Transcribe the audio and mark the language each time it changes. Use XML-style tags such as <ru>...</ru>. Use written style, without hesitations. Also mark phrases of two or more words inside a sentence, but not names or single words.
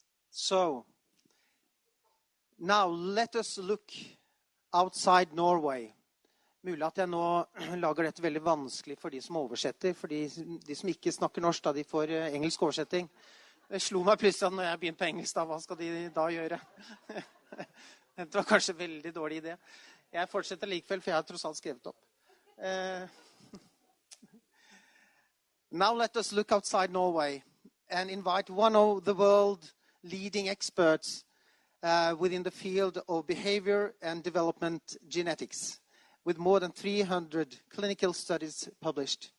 <en>So, now let us look outside Norway.</en> <no>Mulig at jeg nå lager dette veldig vanskelig for de som oversetter, for de som ikke snakker norsk, da de får engelsk oversetting. Det slo meg plutselig at når jeg begynner på engelsk, da, hva skal de da gjøre? Det var kanskje en veldig dårlig idé. Jeg fortsetter likevel, for jeg har tross alt skrevet opp.</no> <en>Now let us look outside Norway and invite one of the world leading experts within the field of behavior and development genetics, with more than 300 clinical studies published.</en>